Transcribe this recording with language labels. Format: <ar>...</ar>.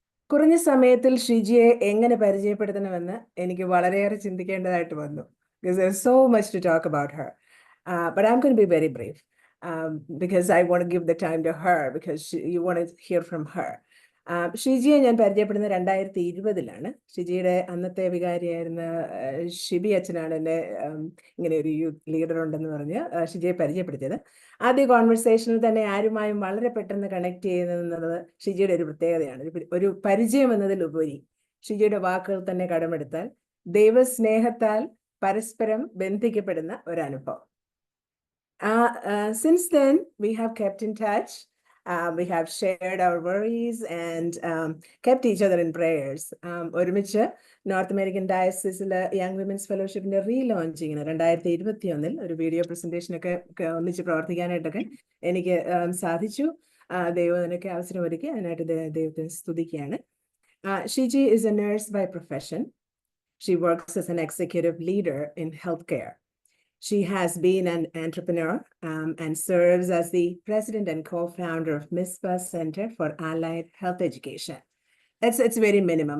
<ml>കുറഞ്ഞ സമയത്തിൽ ഷിജിയെ എങ്ങനെ പരിചയപ്പെടുത്തണമെന്ന് എനിക്ക് വളരെയേറെ ചിന്തിക്കേണ്ടതായിട്ട് വന്നു.</ml> <en>Because there's so much to talk about her. But I'm going to be very brief because I want to give the time to her because you want to hear from her.</en> <ml>ഷിജിയെ ഞാൻ പരിചയപ്പെടുന്നത് 2020-ലാണ്. ഷിജിയുടെ അന്നത്തെ വികാരിയായിരുന്ന ഷിബി അച്ഛനാണ് എന്നെ ഇങ്ങനെ ഒരു youth leader ഉണ്ടെന്ന് പറഞ്ഞ് ഷിജിയെ പരിചയപ്പെടുത്തിയത്. ആദ്യ കോൺവെർസേഷനിൽ തന്നെ ആരുമായും വളരെ പെട്ടെന്ന് കണക്ട് ചെയ്യുന്നത് ഷിജിയുടെ ഒരു പ്രത്യേകതയാണ്. ഒരു പരിചയം എന്നതിലുപരി ഷിജിയുടെ വാക്കുകൾ തന്നെ കടമെടുത്താൽ ദൈവസ്നേഹത്താൽ പരസ്പരം ബന്ധിക്കപ്പെടുന്ന ഒരനുഭവം.</ml> <en>Since then, we have kept in touch. We have shared our worries and kept each other in prayers.</en> <ml>ഒരുമിച്ച് നോർത്ത് അമേരിക്കൻ ഡയസിസിലെ യങ് വിമൻസ് ഫെലോഷിപ്പിന്റെ റീലോഞ്ചിങ്ങിന് 2021 ഒരു വീഡിയോ പ്രസന്റേഷൻ ഒക്കെ ഒന്നിച്ച് പ്രവർത്തിക്കാനായിട്ടൊക്കെ എനിക്ക് സാധിച്ചു. ദൈവം അതിനൊക്കെ അവസരം ഒരുക്കി. അതിനായിട്ട് ദൈവത്തെ സ്തുതിക്കുകയാണ്.</ml> <en>Shiji is a nurse by profession. She works as an executive leader in healthcare. She has been an entrepreneur and serves as the president and co-founder of MISPA Center for Allied Health Education. It's very minimum.</en>